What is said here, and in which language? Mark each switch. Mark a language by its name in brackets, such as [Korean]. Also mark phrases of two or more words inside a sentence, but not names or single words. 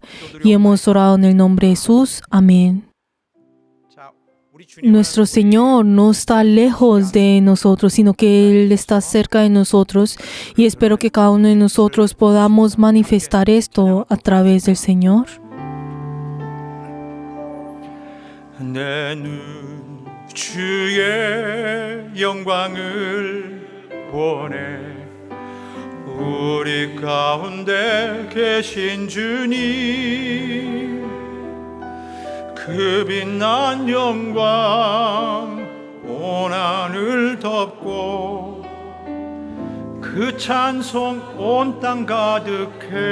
[Spanish] Y hemos orado en el nombre de Jesús. Amén. Nuestro Señor no está lejos de nosotros, sino que Él está cerca de nosotros y espero que cada uno de nosotros podamos manifestar esto a través del Señor. [Korean] 내 눈 주의 영광을 보내 우리 가운데 계신 주님 그 빛난 영광 온 하늘 덮고 그 찬송 온 땅 가득해.